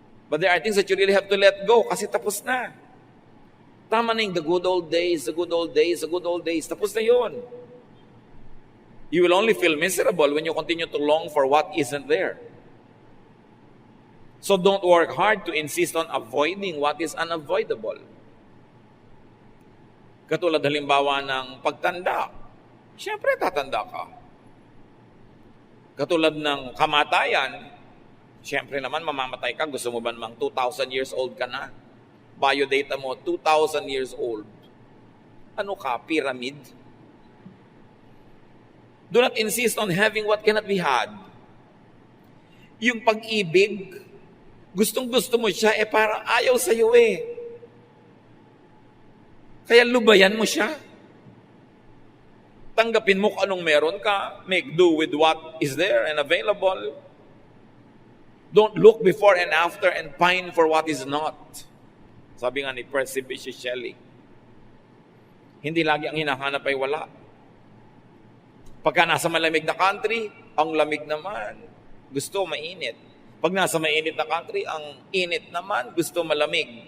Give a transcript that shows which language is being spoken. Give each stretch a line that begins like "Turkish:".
English: But there are things that you really have to let go
Filipino: kasi tapos na. Tama na yung
English: the good old days, the good old days, the good old days.
Filipino: Tapos na yun.
English: You will only feel miserable when you continue to long for what isn't there. So don't work hard to insist on avoiding what is unavoidable.
Filipino: Katulad halimbawa ng pagtanda. Siyempre, tatanda ka. Katulad ng kamatayan, siyempre naman, mamamatay ka. Gusto mo ba namang 2,000 years old ka na? Biodata mo, 2,000 years old. Ano ka, pyramid?
English: Do not insist on having what cannot be had.
Filipino: Yung pag-ibig, gustong-gusto mo siya, parang ayaw sa'yo eh. Kaya lubayan mo siya. Tanggapin mo kung anong meron ka.
English: Make do with what is there and available. Don't look before and after and pine for what is not.
Filipino: Sabi nga ni Percy Bysshe Shelley, hindi lagi ang hinahanap ay wala. Pagka nasa malamig na country, ang lamig naman, gusto mainit. Pag nasa mainit na country, ang init naman, gusto malamig.